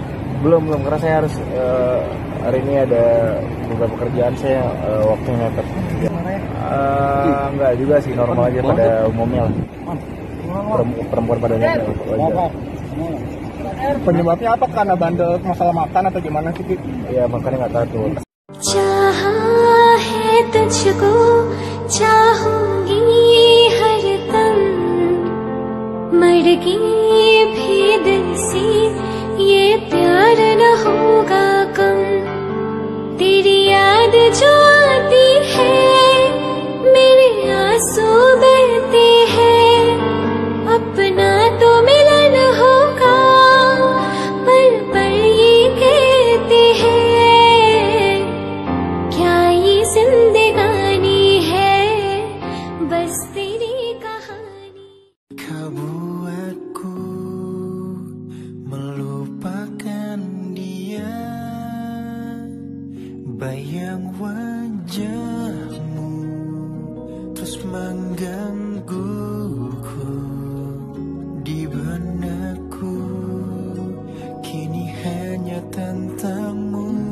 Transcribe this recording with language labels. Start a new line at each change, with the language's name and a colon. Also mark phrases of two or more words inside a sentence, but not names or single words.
Indonesian: Belum karena saya harus hari ini ada beberapa pekerjaan saya waktunya mepet. Enggak juga sih, normal aja pada umumnya lah. Perempuan pada umumnya. Penyebabnya apa? Karena bandel masalah makan atau gimana sih, Ki? Iya, makanya nggak teratur.
Hindi: चाहा है तुझको चाहूंगी हरदम मरगी भी दिल से ये प्यार न होगा कम तेरी याद जो आती है मेरे आंसू बहते हैं अपना तो मिलन होगा पर ये कहते हैं क्या ये जिंदगानी है बस तेरी कहानी
Malay: Kau buatku melupakan dia, bayang wajahmu terus menggangguku di benakku, kini hanya tentangmu.